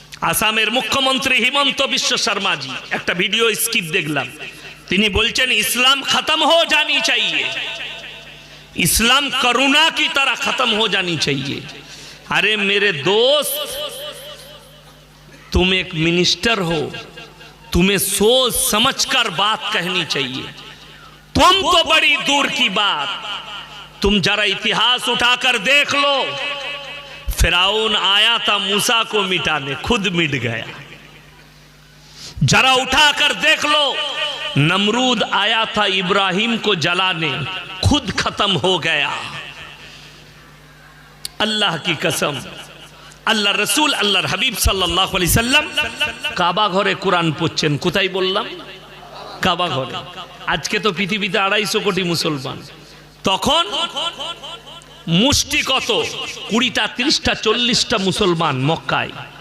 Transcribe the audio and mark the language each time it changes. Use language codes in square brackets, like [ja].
[bn] আসামের মুখ্যমন্ত্রী হিমন্ত বিশ্ব শর্মাজি একটা ভিডিও স্কিপ দেখলাম, তিনি বলছেন ইসলাম খতম [hi] हो जानी चाहिए, इस्लाम करुणा की तरह खत्म हो जानी चाहिए। अरे मेरे दोस्त, तुम एक मिनिस्टर हो, तुम्हें सोच समझकर बात कहनी चाहिए। तुम तो बड़ी दूर की बात, तुम जरा इतिहास उठाकर देख लो, फिरौन आया था मूसा को मिटाने, खुद मिट गया। जरा उठाकर देख लो, नमरूद आया था इब्राहिम को जलाने, खुद खत्म हो गया। अल्लाह की कसम, [bn] আল্লাহ রসুল আল্লাহর হাবিব সাল্লাল্লাহু আলাইহি সাল্লাম কাবা ঘরে কোরআন পড়ছেন। কোথায় বললাম? কাবা ঘরে। আজকে তো পৃথিবীতে 250 কোটি মুসলমান, তখন মুষ্টি কত, 20টা 30টা 40টা মুসলমান মক্কায়।